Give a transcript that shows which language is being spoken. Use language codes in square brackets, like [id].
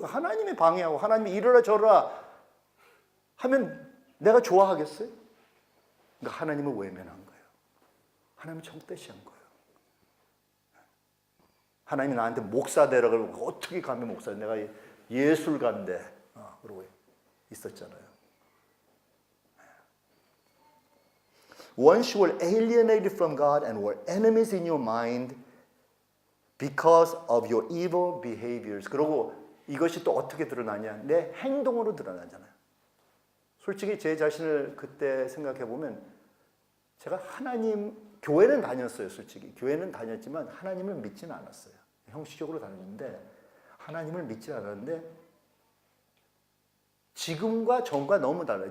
[ko] 하나님이 방해하고 하나님이 이러라 저러라 하면 내가 좋아하겠어요? 그러니까 하나님을 외면한 거예요. 하나님을 적대시한 거예요. 하나님이 나한테 목사 되라 그러고 어떻게 감히 목사 내가 예술가인데 그러고 있었잖아요. [en] Once you were alienated from God and were enemies in your mind because of your evil behaviors. [ko] 그리고 이것이 또 어떻게 드러나냐? 내 행동으로 드러나잖아요. 솔직히 제 자신을 그때 생각해 보면 제가 하나님 교회는 다녔어요. 솔직히 교회는 다녔지만 하나님을 믿지는 않았어요. 형식적으로 다녔는데 하나님을 믿지 않았는데 지금과 전과 너무 달라요.